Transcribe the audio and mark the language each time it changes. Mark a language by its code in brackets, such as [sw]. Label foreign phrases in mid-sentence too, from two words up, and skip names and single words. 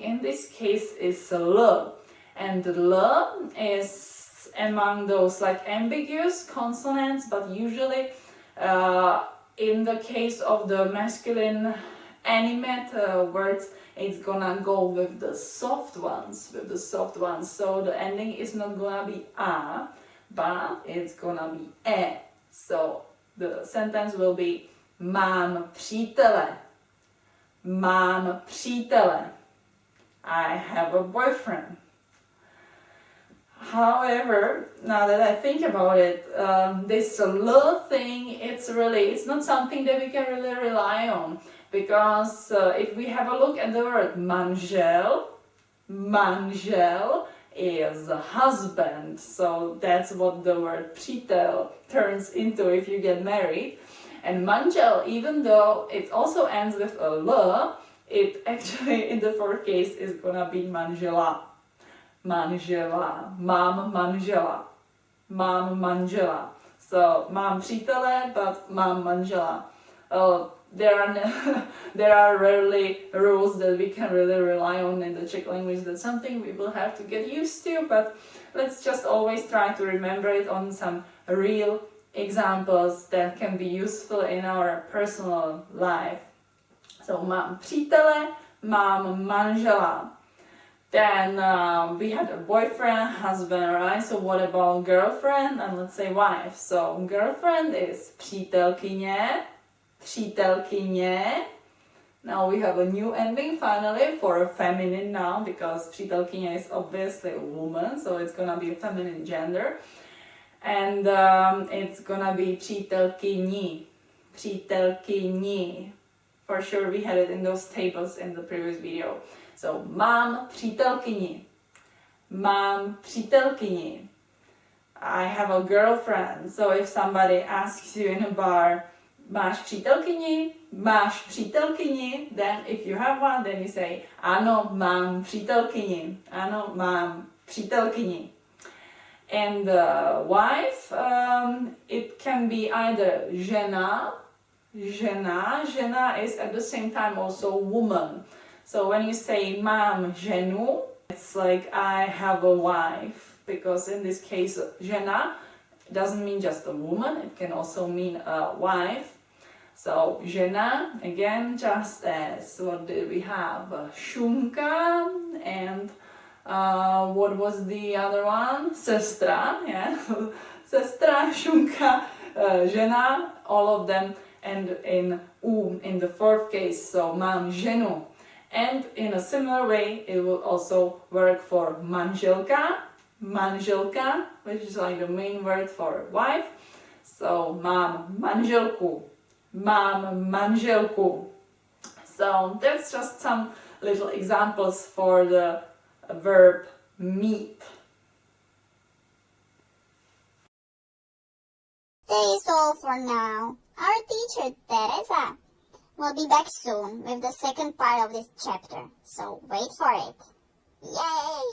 [en] in this case is l, and l is among those like ambiguous consonants, but usually in the case of the masculine animate words, it's gonna go with the soft ones, So the ending is not gonna be a, but it's gonna be e. So the sentence will be [cs] mám přítele. [en] I have a boyfriend. However, now that I think about it, this little thing, it's not something that we can really rely on. Because if we have a look at the word manžel is a husband, so that's what the word přítel turns into if you get married. And manžel, even though it also ends with a l, it actually in the fourth case is gonna be manžela. [cs] Mám manžela. [en] So [cs] mám přítele, [en] but [cs] mám manžela. [en] There are rarely rules that we can really rely on in the Czech language. That's something we will have to get used to, but let's just always try to remember it on some real examples that can be useful in our personal life. [cs] So mám přítele, mám manžela. [en] Then we had a boyfriend, husband, right? So what about girlfriend and let's say wife? So girlfriend is [cs] přítelkyně, přítelkyně. [en] Now we have a new ending finally for a feminine noun because přítelkyně is obviously a woman, so it's gonna be a feminine gender. And it's gonna be [cs] přítelkyní, přítelkyní. [en] For sure we had it in those tables in the previous video. [cs] So mám přítelkyni, mám přítelkyni. [en] I have a girlfriend. So if somebody asks you in a bar, [cs] máš přítelkyni, máš přítelkyni, [en] then if you have one, then you say, [cs] ano, mám přítelkyni, ano, mám přítelkyni. [en] And wife, it can be either [cs] žena, žena [en] is at the same time also woman. So when you say [cs] mám ženu, [en] it's like I have a wife, because in this case žena doesn't mean just a woman, it can also mean a wife. So žena, again, just as, what did we have? Šunka, and what was the other one? [cs] Sestra, yeah. Sestra, šunka, žena, [en] all of them, and in in the fourth case, so [cs] mám ženu. [en] And in a similar way, it will also work for [cs] manželka, manželka, [en] which is like the main word for wife. [cs] So mám manželku, mám manželku. [en] So that's just some little examples for the verb meet. That is all for now. Our teacher, Teresa, will be back soon with the second part of this chapter, so wait for it.